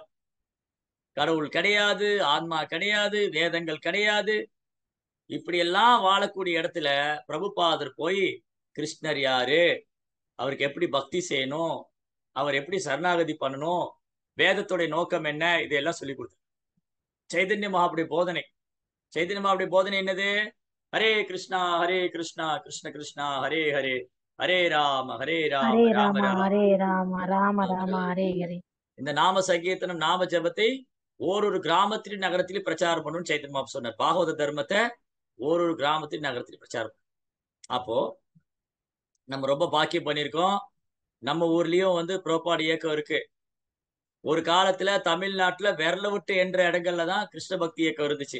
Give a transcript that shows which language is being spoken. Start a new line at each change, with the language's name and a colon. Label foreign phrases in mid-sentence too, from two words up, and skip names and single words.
Tamil: கடவுள் கிடையாது, ஆத்மா கிடையாது, வேதங்கள் கிடையாது, இப்படி எல்லாம் வாழக்கூடிய இடத்துல பிரபுபாதர் போய் கிருஷ்ணர் யாரு, அவருக்கு எப்படி பக்தி செய்யணும், அவர் எப்படி சரணாகதி பண்ணணும், வேதத்துடைய நோக்கம் என்ன, இதெல்லாம் சொல்லி கொடுத்தார். சைதன்ய மகாபுடைய போதனை. சைதன்ய மகாபுடைய போதனை என்னது? ஹரே கிருஷ்ணா கிருஷ்ண கிருஷ்ணா ஹரே ஹரே, ஹரே ராம ஹரே ராம ராம ராம ஹரே ராம ராம ராம ஹரே ஹரே. இந்த நாம சங்கீர்த்தனம் நாம ஜபத்தை ஓரொரு கிராமத்திலும் நகரத்திலும் பிரச்சாரம் பண்ணணும்னு சைத்தன்ய மகாபுரு சொன்னார். பாகவத தர்மத்தை ஓரொரு கிராமத்திலும் நகரத்திலும் பிரச்சாரம். அப்போ நம்ம ரொம்ப பாக்கியம் பண்ணியிருக்கோம். நம்ம ஊர்லயும் வந்து புரோபாட் இயக்கம் இருக்கு. ஒரு காலத்துல தமிழ்நாட்டுல விரல விட்டு என்ற இடங்கள்ல தான் கிருஷ்ண பக்தி இயக்கம் இருந்துச்சு.